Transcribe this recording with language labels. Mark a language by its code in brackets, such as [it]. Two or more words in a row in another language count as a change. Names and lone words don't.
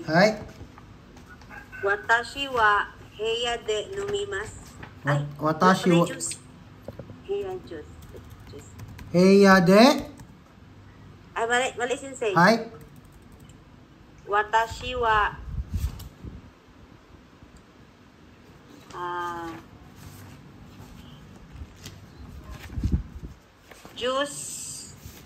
[en] Hi. [ja] 私は部屋で飲みます. [tl] Ay, [ja] Watashi [tl] may [ja] wa... [en] juice. Heya juice. Juice. [ja] 部屋で... [tl] Ay, mali sensei. [en] Hi. [ja] 私はジュース